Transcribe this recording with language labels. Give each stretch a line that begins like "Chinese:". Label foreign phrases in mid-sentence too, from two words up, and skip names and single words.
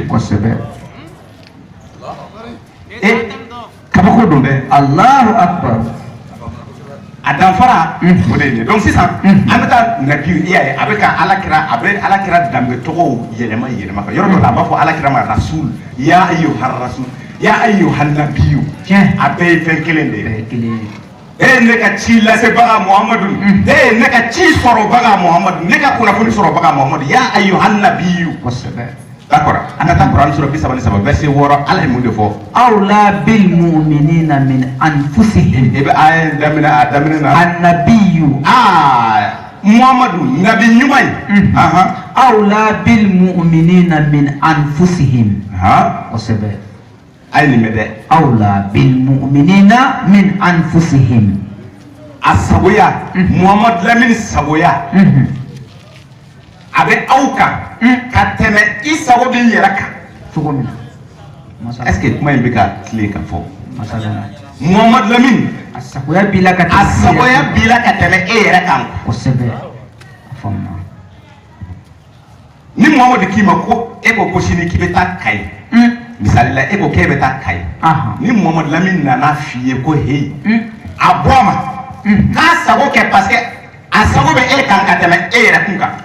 Bambara: kosɛbɛ kabako don dɛ
Arabic: الله أكبر
Bambara: a danfara o de ye donc sisan an bɛ taa nabiyu i y'a ye a bɛ ka alakira danbe tɔgɔw yɛlɛma kan yɔrɔ dɔ la a b'a fɔ alakira ma rasul
Arabic: يا أيها الرسول يا أيها النبي
Bambara: a bɛɛ ye fɛn kelen de ye e ne ka ci lasebaga muhamadu e ne ka ci sɔrɔbaga muhamadu ne ka kunnafoni sɔrɔbaga muhamadu
Arabic: يا أيها النبي
Bambara: d'accord an ka taa kuran sura 33 verset 6 ala ye mun de fɔ
Arabic: أولى بالمؤمنين من أنفسهم
Bambara: e bɛ aya daminɛ a daminɛ na annabiyyu muhamadu nabi ɲuman ye
Arabic: أولى بالمؤمنين من أنفسهم kosɛbɛ
Bambara: a ye nin mɛn dɛ
Arabic: أولى بالمؤمنين من أنفسهم
Bambara: a sagoya muhamadu lamini sagoya a bɛ aw kan ka tɛmɛ i sago b'i yɛrɛ kan cogo min
French: est ce que
Bambara: kuma in bɛ ka tile ka fɔ masala muhamadu lamini a sagoya b'i la ka tɛmɛ e yɛrɛ kan kosɛbɛ a faamuya ni muhamadu k'i ma ko e ko sini k'i bɛ taa Kayi misali la e ko k'e bɛ taa Kayi ni muhamadu lamini nana f'i ye ko heyi a bɔ a ma k'a sago kɛ
French: parce que
Bambara: a sago bɛ e kan ka tɛmɛ e yɛrɛ kun kan